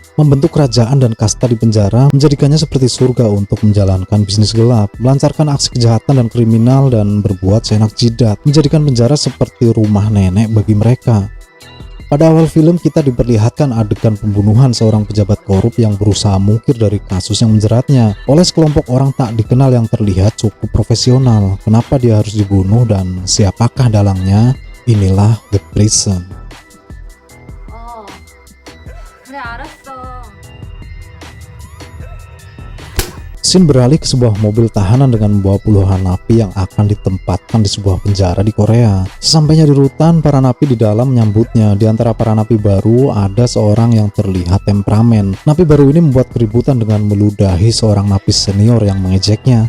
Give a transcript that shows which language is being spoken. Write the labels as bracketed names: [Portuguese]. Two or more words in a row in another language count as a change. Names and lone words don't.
[Indonesian] Membentuk kerajaan dan kasta di penjara menjadikannya seperti surga untuk menjalankan bisnis gelap, melancarkan aksi kejahatan dan kriminal, dan berbuat seenak jidat, menjadikan penjara seperti rumah nenek bagi mereka. Pada awal film kita diperlihatkan adegan pembunuhan seorang pejabat korup yang berusaha mungkir dari kasus yang menjeratnya oleh sekelompok orang tak dikenal yang terlihat cukup profesional. Kenapa dia harus dibunuh dan siapakah dalangnya? Inilah The Prison. [Korean] 어, 그래 알았어. [Indonesian] Scene beralih ke sebuah mobil tahanan dengan membawa puluhan napi yang akan ditempatkan di sebuah penjara di Korea. Sesampainya di rutan, para napi di dalam menyambutnya. Di antara para napi baru, ada seorang yang terlihat temperamen. Napi baru ini membuat keributan dengan meludahi seorang napi senior yang mengejeknya.